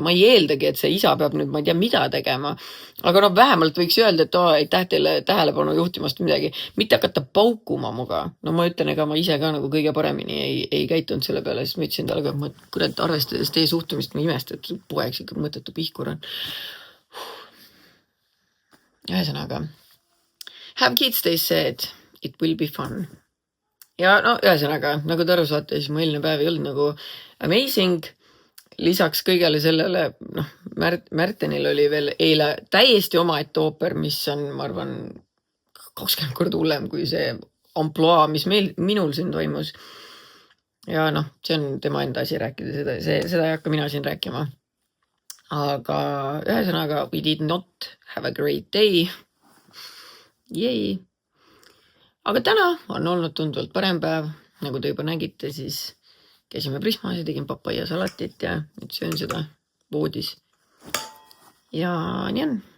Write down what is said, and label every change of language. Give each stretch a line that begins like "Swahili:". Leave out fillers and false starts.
Estonian: Ma ei eeldagi, et see isa peab nüüd, ma ei tea, mida tegema. Aga no vähemalt võiks öelda, et aitäh teile tähelepanu juhtimast midagi. Mitte hakata paukuma muga. No ma ütlen, ega ma ise ka nagu kõige paremini ei käitunud selle peale, siis ma ütlesin talle, et ma kurat arvestades teie suhtumist, ma imest, et poeks ikka mõttetu Pihkur on. Ühesõnaga,
English: have kids, they said, it will be fun.
Estonian: Ja no ühesõnaga, nagu te aru saate, siis mu eelne päev ei olnud nagu
English: amazing.
Estonian: Lisaks kõigele sellele, Märtenil oli veel eile täiesti omaette ooper, mis on, ma arvan, 20 korda hullem kui see amploa, mis minul siin toimus. Ja see on tema enda asi rääkida, seda ei hakka mina siin rääkima. Aga ühesõnaga,
English: we did not have a great day. Yay!
Estonian: Aga täna on olnud tunduvalt parem päev, nagu te juba nägite, siis käisime Prismas ja tegin papaia salatit ja nüüd söön seda voodis. Ja nii on.